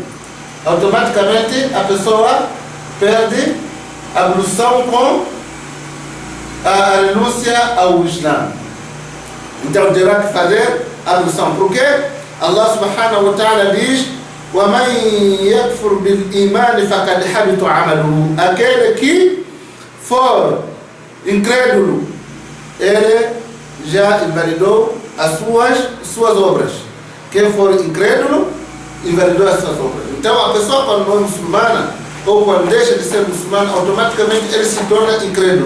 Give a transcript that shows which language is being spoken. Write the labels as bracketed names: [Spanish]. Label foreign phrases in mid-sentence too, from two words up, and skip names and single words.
[Portuguese] Automaticamente a pessoa perde a ablução com a renúncia ao Islã. Então terá que fazer a ablução. [Arabic] Porque الله سبحانه وتعالى diz: وَمَنْ يَكْفُرْ بِالْإِيمَانِ فَقَدْ حَبِطَ عَمَلُهُ. [Portuguese] Aquele que for incrédulo, ele já invalidou as suas obras. Quem for incrédulo, invalidou as suas obras. Então a pessoa, quando não é muçulmana, ou quando deixa de ser muçulmano, automaticamente ele se torna incrédulo.